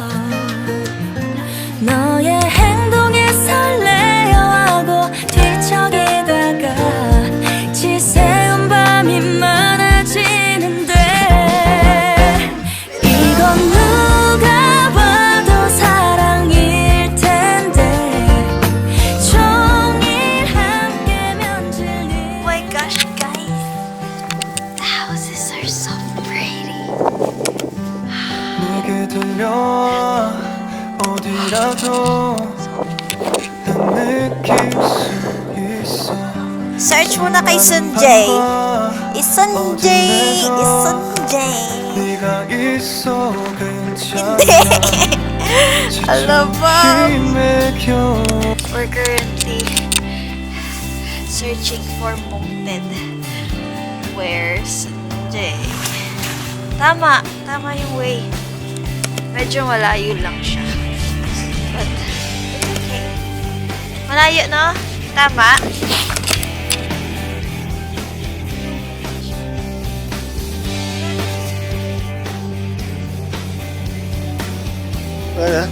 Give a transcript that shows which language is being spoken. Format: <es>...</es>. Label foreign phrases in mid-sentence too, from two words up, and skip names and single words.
<ko>너의 행동에 설레어하고 뒤척이다가 지새운 밤이 많아지는데 이건 누가 봐도 사랑일 텐데 종일 함께면 질릴</ko> <en>Oh my gosh, guys. The houses are so pretty.</en> <ko>내게 들려와 어디라도 난 느낄 수 있어</ko> <tl>Search muna kay Sunjay. Isunjay! Isunjay!</tl> <ko>네가 있어 괜찮아</ko> <tl>Alam mo.</tl> <ko>힘에 겨워</ko> <en>We're currently searching for Mongted. Where's Sunjay? Tama.</en> <tl>Tama yung way. Medyo malayo lang siya.</tl> <en>But, okay.</en> <tl>Malayo, no? Tama. Kaya?</tl>